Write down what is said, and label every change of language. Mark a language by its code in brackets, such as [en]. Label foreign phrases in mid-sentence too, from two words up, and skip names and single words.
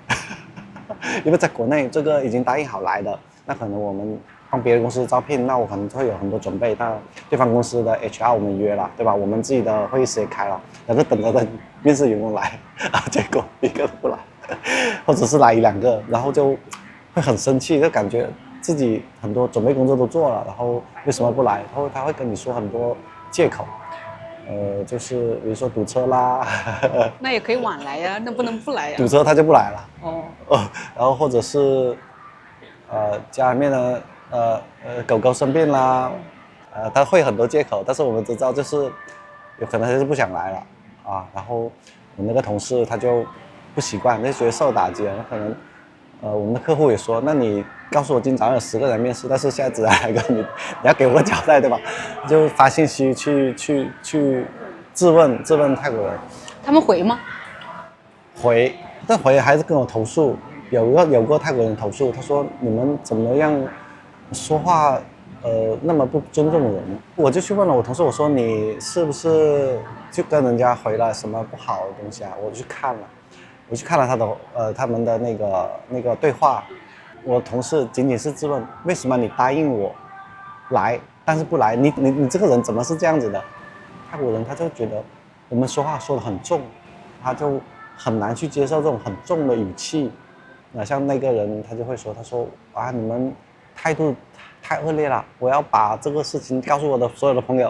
[zh] 因為在國內這個已經答應好來的，那可能我們幫別的公司招聘，那我可能會有很多準備，那對方公司的 HR 我們約了，對吧？我們自己的會議室也開了，然後等着面試員工來，結果一個都不來，或者是來1、2個，然後就會很生氣，就感覺自己很多準備工作都做了，然後為什麼不來？然後他會跟你說很多借口，就是比如說堵車啦，那也可以晚來呀，那不能不來呀。堵車他就不來了。哦，然後或者是家裡面的狗狗生病啦，他会很多借口，但是我們知道就是有可能他是不想來了啊。然後我那個同事他就不習慣，就覺得受打擊了。可能我們的客戶也說，那你告訴我今天早上有10個人面試，但是現在只來1個，你要給我個交代，對吧？就發信息去質問泰國人。他們回嗎？回，但回還是跟我投訴。有過泰國人投訴，他說你們怎麼樣說話，那麼不尊重人。我就去問了我同事，我說你是不是就跟人家回了什麼不好的東西啊？我去看了他們的那個對話。我同事僅僅是質問，為什麼你答應我來，但是不來？你這個人怎麼是這樣子的？泰國人他就覺得我們說話說得很重，他就很難去接受這種很重的語氣。像那個人他就會說，他說啊，你們態度太惡劣了，我要把這個事情告訴我的所有的朋友。